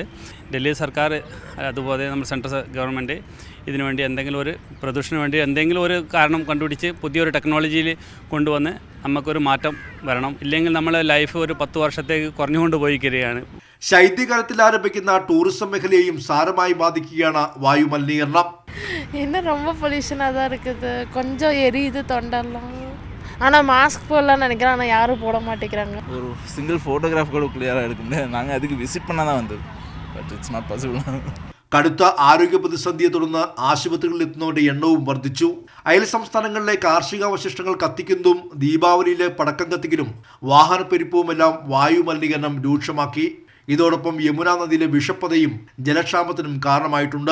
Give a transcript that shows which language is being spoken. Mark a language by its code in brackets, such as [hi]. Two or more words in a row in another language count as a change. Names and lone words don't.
[ml] ഡൽഹി സർക്കാർ അതുപോലെ നമ്മുടെ [en] central government [ml] ഇതിനു വേണ്ടി എന്തെങ്കിലും ഒരു പ്രദൂഷണത്തിന് വേണ്ടി എന്തെങ്കിലും ഒരു കാരണം കണ്ടുപിടിച്ച് പുതിയൊരു ടെക്നോളജിയിൽ കൊണ്ടുവന്ന് നമുക്കൊരു മാറ്റം വരണം. ഇല്ലെങ്കിൽ നമ്മളെ ലൈഫ് ഒരു 10 വർഷത്തേക്ക് കുറഞ്ഞുകൊണ്ട് പോയിരിക്കുകയാണ്. ശൈത്യകാലത്തിൽ ആരംഭിക്കുന്ന ടൂറിസം മേഖലയെയും സാരമായി ബാധിക്കുകയാണ് വായു മലിനീകരണം. [ta] இன்னும் ரொம்ப பொல்யூஷனாக தான் இருக்குது. கொஞ்சம் எரியுது தொண்டெல்லாம். ஆனால் மாஸ்க் போடலான்னு நினைக்கிறேன், ஆனால் யாரும் போட மாட்டேங்கிறாங்க. ஒரு [en] single photograph [ta] கூட கிளியராக எடுக்க முடியாது. நாங்கள் அதுக்கு விசிட் பண்ண தான் வந்தது. [en] But it's not possible. [ml] കടുത്ത ആരോഗ്യ പ്രതിസന്ധിയെ തുടർന്ന് ആശുപത്രികളിൽ എത്തുന്നവരുടെ എണ്ണവും വർദ്ധിച്ചു. അയൽ സംസ്ഥാനങ്ങളിലെ കാർഷികാവശിഷ്ടങ്ങൾ കത്തിക്കുന്നതും ദീപാവലിയിലെ പടക്കം കത്തിക്കലും വാഹനപ്പെരുപ്പവുമെല്ലാം വായു മലിനീകരണം രൂക്ഷമാക്കി. ഇതോടൊപ്പം യമുന നദിയിലെ വിഷപ്പതയും ജലക്ഷാമത്തിനും കാരണമായിട്ടുണ്ട്.